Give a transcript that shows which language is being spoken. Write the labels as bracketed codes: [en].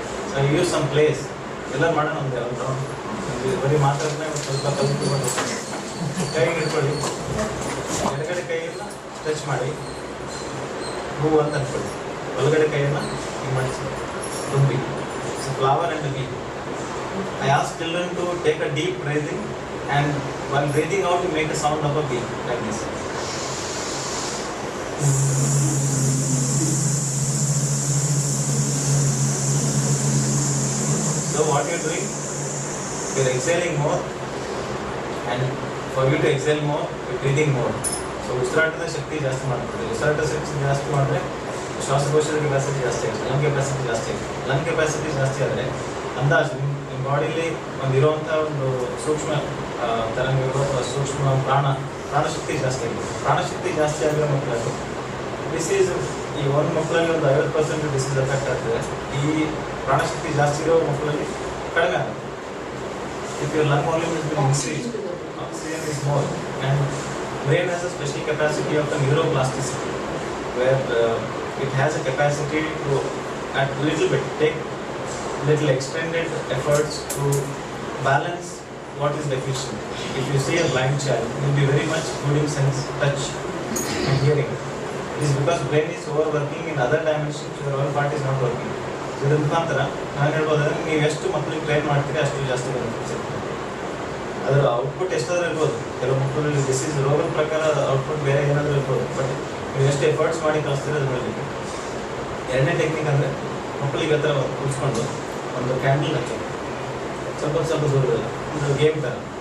[kn] So use some place ಎಲ್ಲ ಮಾಡೋಣ ಒಂದು ಬರೀ ಮಾತಾಡ್ತಾನೆ ಸ್ವಲ್ಪ ಕಲಿತ್ಕೊಂಡು ಕೈಗೆ ಹಿಡ್ಕೊಳ್ಳಿ, ಎಡಗಡೆ ಕೈಯನ್ನು ಟಚ್ ಮಾಡಿ ಹೂವು ಅಂತ ಅಂದ್ಕೊಳ್ಳಿ, ಒಳಗಡೆ ಕೈಯನ್ನು ಹಿಂಗೆ ಮಾಡಿಸಿ ತುಂಬಿ. [en] So flower and bee. I ask children to take a deep breathing and while breathing out you make a sound of a bee like this. So what you are doing? You are exhaling more and for you to exhale more you are breathing more. [kn] So ಉಸಿರಾಟದ ಶಕ್ತಿ ಜಾಸ್ತಿ ಮಾಡ್ಕೊಡಿ. ಉಸಿರಾಟದ ಶಕ್ತಿ ಜಾಸ್ತಿ ಮಾಡಿದ್ರೆ ಶ್ವಾಸಕೋಶದ capacity ಜಾಸ್ತಿ ಆಗುತ್ತೆ, lung capacity ಜಾಸ್ತಿ ಆಗುತ್ತೆ. ಲಂಗ್ ಕೆಪಾಸಿಟಿ ಜಾಸ್ತಿ ಆದರೆ ಅಂದಾಜು ನಿಮ್ಮ ಬಾಡಿಲಿ ಒಂದಿರುವಂಥ ಒಂದು ಸೂಕ್ಷ್ಮ ತರಂಗಗಳು ಅಥವಾ ಸೂಕ್ಷ್ಮ ಪ್ರಾಣಶಕ್ತಿ ಜಾಸ್ತಿ ಆಗಿದೆ. ಪ್ರಾಣಶಕ್ತಿ ಜಾಸ್ತಿ ಆಗಿರೋ ಮಕ್ಕಳಲ್ಲಿ ಡಿಸೀಸ್ ಈ ಒಂದು ಮಕ್ಕಳಲ್ಲಿ ಒಂದು 50% ಡಿಸೀಸ್ ಎಫೆಕ್ಟ್ ಆಗ್ತದೆ. ಈ ಪ್ರಾಣಶಕ್ತಿ ಜಾಸ್ತಿ ಇರೋ ಮಕ್ಕಳಲ್ಲಿ ಕಡಿಮೆ ಆಗುತ್ತೆ. [en] If your lung volume is been increased, oxygen is more and brain has a special capacity of the neuroplasticity where it has a capacity to at little bit take little extended efforts to balance what is deficient. If you see a blind child, he will be very much good in sense, touch and hearing. It is because brain is overworking in other dimensions, your other part is not working. [kn] So ಇದರ ಮುಖಾಂತರ ನಾನು ಹೇಳ್ಬೋದಂದ್ರೆ ನೀವು ಎಷ್ಟು ಮಕ್ಕಳಿಗೆ train ಮಾಡ್ತೀರಿ ಅಷ್ಟು ಜಾಸ್ತಿ benefits ಇರ್ತದೆ. ಅದರ ಔಟ್ಪುಟ್ ಎಷ್ಟಾದರೂ ಇರ್ಬೋದು. ಕೆಲವು ಮಕ್ಕಳಲ್ಲಿ ಡಿಸೀಸ್ ರೋಗದ ಪ್ರಕಾರ ಔಟ್ಪುಟ್ ಬೇರೆ ಏನಾದರೂ ಇರ್ಬೋದು. ಬಟ್ ನೀವು ಎಷ್ಟು ಎಫರ್ಟ್ಸ್ ಮಾಡಿ ಕಲಿಸ್ತೀರ ಅದ್ರ ಮೇಲೆ. ಎರಡನೇ ಟೆಕ್ನಿಕ್ ಅಂದರೆ ಮಕ್ಕಳಿಗೆ ಹತ್ರ ಕುಳಿಸ್ಕೊಂಡು ಒಂದು ಕ್ಯಾಂಡಲ್ ಹಚ್ಚೋದು ಸ್ವಲ್ಪ ದೂರದಲ್ಲ, ಒಂದು ಗೇಮ್ ಥರ.